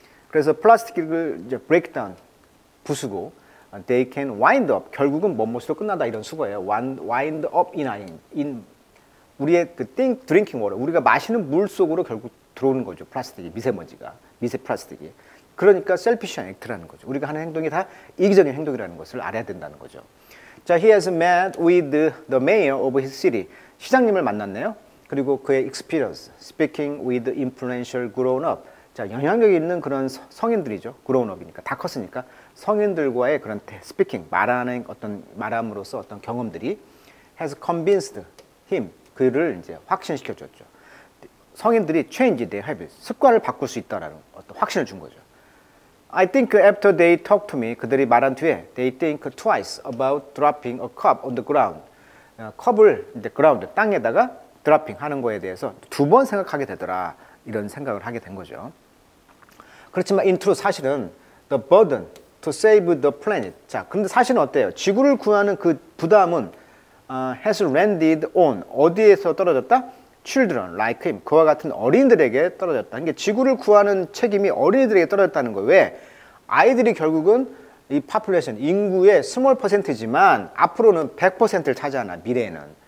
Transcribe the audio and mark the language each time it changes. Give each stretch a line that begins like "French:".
Korean: 그래서 플라스틱을 이제 break down, 부수고
English: they can wind up,
Korean: 결국은 뭐뭐로 끝나다 이런 수거예요. wind up in 우리의 그
English: drinking water,
Korean: 우리가 마시는 물 속으로 결국 들어오는 거죠. 플라스틱이, 미세먼지가, 미세 플라스틱이. 그러니까
English: selfish act
Korean: 라는 거죠. 우리가 하는 행동이 다 이기적인 행동이라는 것을 알아야 된다는 거죠.
English: 자, he has met with the mayor of his city.
Korean: 시장님을 만났네요. 그리고 그의
English: experience, speaking with influential grown-up.
Korean: 자, 영향력 있는 그런 성인들이죠. grown-up이니까, 다 컸으니까 성인들과의 그런 speaking, 말함으로써 어떤 경험들이
English: has convinced him,
Korean: 그를 이제 확신시켜줬죠. 성인들이
English: change their habits,
Korean: 습관을 바꿀 수 있다라는 어떤 확신을 준 거죠.
English: I think after they talk to me,
Korean: 그들이 말한 뒤에
English: they think twice about dropping a cup on the ground.
Korean: 컵을 이제 ground, 땅에다가 드라핑 하는 거에 대해서 두 번 생각하게 되더라. 이런 생각을 하게 된 거죠. 그렇지만
English: in truth,
Korean: 사실은
English: the burden to save the planet.
Korean: 자, 근데 사실은 어때요? 지구를 구하는 그 부담은
English: has landed on,
Korean: 어디에서 떨어졌다?
English: children like him,
Korean: 그와 같은 어린이들에게 떨어졌다. 그러니까 지구를 구하는 책임이 어린이들에게 떨어졌다는 거예요. 왜? 아이들이 결국은 이 파퓰레이션, 인구의 스몰 퍼센트지만 앞으로는 100%를 차지하나, 미래에는.